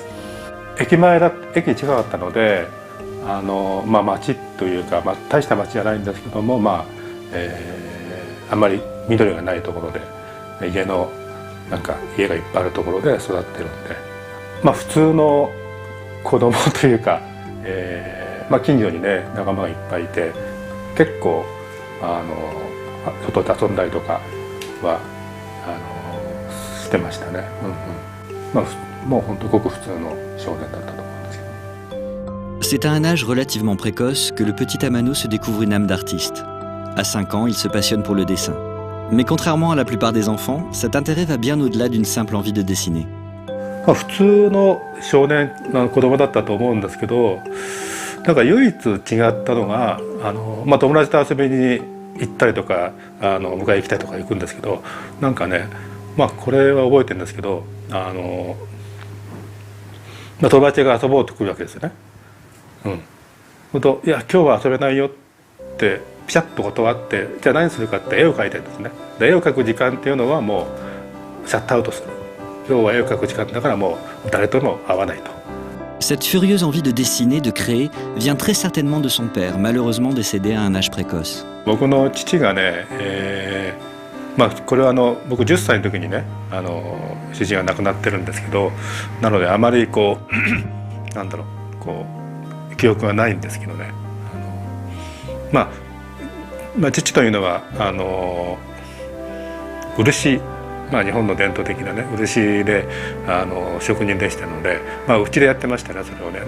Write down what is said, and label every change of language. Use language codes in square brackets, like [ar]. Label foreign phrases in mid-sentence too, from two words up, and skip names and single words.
[ja] 駅近かったので、町というか、大した町じゃないんですけども、あんまり緑がないところで、家がいっぱいあるところで育ってるんで、普通の子供というか、近所にね仲間がいっぱいいて、結構外で遊んだりとかはしてましたね。もう本当ごく普通の少年だったと思うんですけど。 [fr] C'est à un âge relativement précoce que le petit Amano se découvre une âme d'artiste. À 5 ans, il se passionne pour le dessin. Mais contrairement à la plupart des enfants, cet intérêt va bien au-delà d'une simple envie de dessiner. [ja] 普通の少年の子供だったと思うんですけど、唯一違ったのが友達と遊びに行ったりとか迎え行きたりとか行くんですけど、これは覚えてるんですけど、友達が遊ぼうと来るわけですよね。いや今日は遊べないよってピシャッと断って、じゃあ何するかって絵を描いてるんですね。で絵を描く時間っていうのはもうシャットアウトする。今日は絵を描く時間だからもう誰とも会わないと。 [fr] Cette furieuse envie de dessiner, de créer, vient très certainement de son père, malheureusement décédé à un âge précoce. [ja] 僕の父がね、これは僕10歳の時にね主人は亡くなってるんですけど、なのであまり記憶がないんですけどね。父というのは漆、日本の伝統的なね漆で職人でしたので、うちでやってましたね、それをね。